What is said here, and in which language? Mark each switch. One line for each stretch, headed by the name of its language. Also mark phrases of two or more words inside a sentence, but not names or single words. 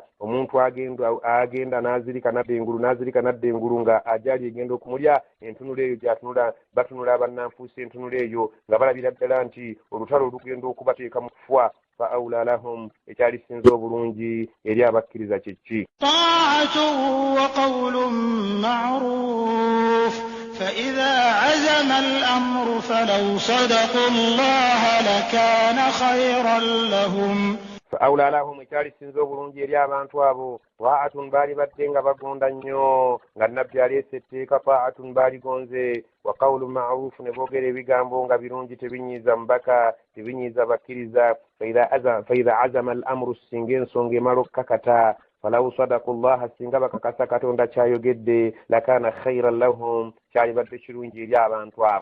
Ganda: Omuntu agenda n'azirika nadda engulu nga ajali egenda okumulya entunula eyo gyatunula batunula abannanfuusi entunula eyo nga balabira ddala nti olutalo olugenda okubateeka mu kufwa.
Arabic: فأولى لهم
Ganda: ekyalisinza obulungi eri abakkiriza kiki
Arabic: طاعة وقول معروف فإذا عزم الأمر فلو صدقوا الله لكان خيرا لهم. فأولى لهم
Ganda: ekyalisinza obulungi eri abantu abo ta'atun baali badde nga bagonda nnyo nga nabbi aleese etteeka ta'atun baaligonze
Arabic: وقول معروف
Ganda: ne boogera ebigambo nga birungi tebinyiiza mbaka tebinyiiza bakkiriza.
Arabic: فإذا عزم الأمر
Ganda: singa ensonga emala okkakata
Arabic: فلو صدقوا الله
Ganda: singa bakakasa Katonda kyayogedde
Arabic: لكان خيرا لهم
Ganda: kyalibadde kirungi eri abantu abo.